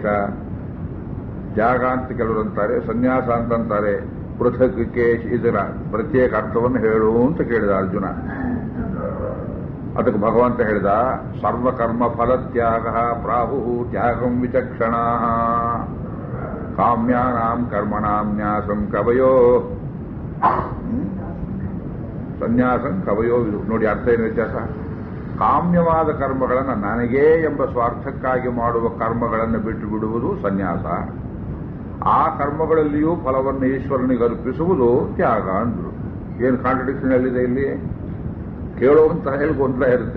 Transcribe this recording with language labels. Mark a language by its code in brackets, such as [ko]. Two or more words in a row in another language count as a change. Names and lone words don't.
[kn] ತ್ಯಾಗ ಅಂತ ಕೆಲವರು ಅಂತಾರೆ, ಸನ್ಯಾಸ ಅಂತಂತಾರೆ. ಪೃಥಕ್ ಕೇಶ್, ಇದರ ಪ್ರತ್ಯೇಕ ಅರ್ಥವನ್ನು ಹೇಳು ಅಂತ ಕೇಳಿದ ಅರ್ಜುನ. ಅದಕ್ಕೆ ಭಗವಂತ ಹೇಳಿದ, [sa] ಸರ್ವಕರ್ಮ ಫಲತ್ಯಾಗ ಪ್ರಾಹು ತ್ಯಾಗಂ ವಿಚಕ್ಷಣ ಕಾಮ್ಯಾನಾಂ ಕರ್ಮಣಾಂ ನ್ಯಾಸಂ ಕವಯೋ. ಸನ್ಯಾಸಂ ಕವಯೋ. [kn] ನೋಡಿ ಅರ್ಥ ಏನು ವ್ಯತ್ಯಾಸ? ಕಾಮ್ಯವಾದ ಕರ್ಮಗಳನ್ನು, ನನಗೇ ಎಂಬ ಸ್ವಾರ್ಥಕ್ಕಾಗಿ ಮಾಡುವ ಕರ್ಮಗಳನ್ನು ಬಿಟ್ಟು ಬಿಡುವುದು ಸನ್ಯಾಸ. ಆ ಕರ್ಮಗಳಲ್ಲಿಯೂ ಫಲವನ್ನು ಈಶ್ವರನಿಗೆ ಅರ್ಪಿಸುವುದು ತ್ಯಾಗ ಅಂದ್ರು. ಏನು ಕಾಂಟ್ರಡಿಕ್ಷನ್ ಎಲ್ಲಿದೆ ಇಲ್ಲಿ? ಕೇಳುವಂತ ಹೇಳಿ ಗೊಂದಲ ಇರುತ್ತೆ.